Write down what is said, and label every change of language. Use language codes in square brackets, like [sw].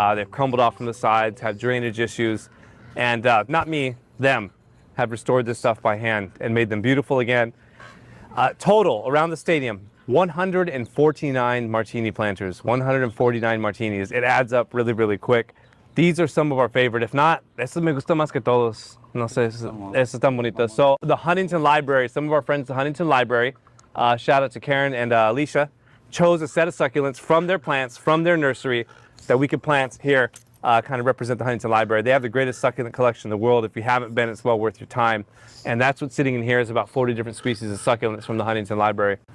[en] They've crumbled off from the sides, have drainage issues, and not me, them, have restored this stuff by hand and made them beautiful again. Total, around the stadium, 149 martini planters, 149 martinis. It adds up really, really quick. These are some of our favorite. If not, [es] estos me gusta más que todos. No sé, estos están bonitos. [en] So the Huntington Library, some of our friends at the Huntington Library, shout out to Karen and Alicia, chose a set of succulents from their plants, from their nursery, that we could plant here, kind of represent the Huntington Library. They have the greatest succulent collection in the world. If you haven't been, it's well worth your time. And that's what's sitting in here is about 40 different species of succulents from the Huntington Library.